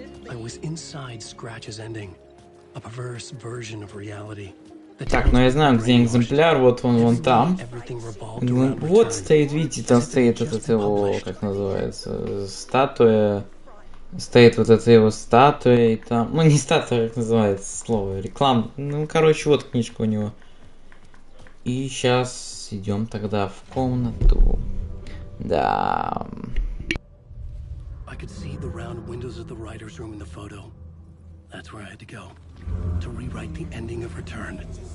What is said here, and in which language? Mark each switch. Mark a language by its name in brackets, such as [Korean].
[English] I was inside Scratch's ending, a perverse version of reality. [Russian] Так, ну я знаю, где экземпляр, вот он вон там. Вот стоит, видите, там стоит этот его, как называется, статуя. Стоит вот эта его статуя, и там... Ну, не статуя, как называется слово, реклама. Ну, короче, вот книжка у него. И сейчас идем тогда в комнату. Да. [English] I could see the round windows of the writer's room in the photo. That's where I had to go. To rewrite the ending of Return.